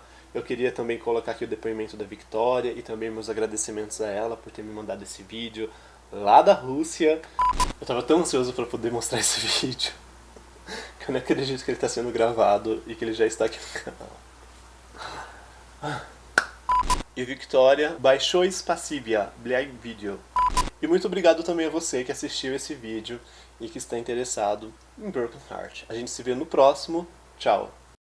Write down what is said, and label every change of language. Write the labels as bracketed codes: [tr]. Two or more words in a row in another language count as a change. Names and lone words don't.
[pt] Eu queria também colocar aqui o depoimento da Victoria e também meus agradecimentos a ela por ter me mandado esse vídeo lá da Rússia. Eu tava tão ansioso para poder mostrar esse vídeo que eu não acredito que ele está sendo gravado e que ele já está aqui no canal. E Victoria, [ru] большое спасибо, для vídeo. [pt] E muito obrigado também a você que assistiu esse vídeo e que está interessado em Broken Heart. A gente se vê no próximo. Tchau!